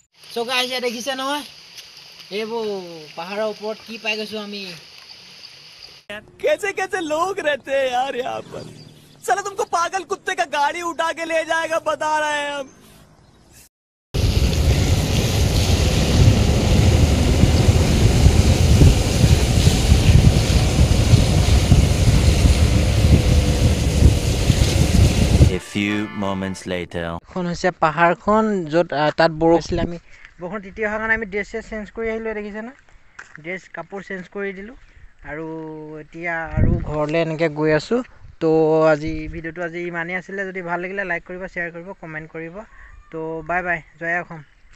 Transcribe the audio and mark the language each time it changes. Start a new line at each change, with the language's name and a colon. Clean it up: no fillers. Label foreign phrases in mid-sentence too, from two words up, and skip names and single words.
English: so guys
Assamese: ইয়াত দেখিছে নহয় এইবোৰ পাহাৰৰ ওপৰত কি পাই গৈছো আমি
Hindi: कैसे कैसे लोग रहते हैं यार यहाँ पर साला तुमको पागल कुत्ते का गाड़ी उठा के ले जाएगा बता रहे हैं हम
English: A few moments later.
Assamese: এখন হৈছে পাহাৰখন য'ত তাত বৰষুণ আমি বৰষুণ তিতি অহাৰ কাৰণে আমি
English: dress change
Assamese: কৰি আহিলোঁ দেখিছে না ড্ৰেছ কাপোৰ চেঞ্জ কৰি দিলোঁ আৰু এতিয়া আৰু ঘৰলৈ এনেকৈ গৈ আছোঁ তো আজি ভিডিঅ'টো আজি ইমানেই আছিলে যদি ভাল লাগিলে লাইক কৰিব শ্বেয়াৰ কৰিব কমেণ্ট কৰিব তো
English: bye bye
Assamese: জয় অসম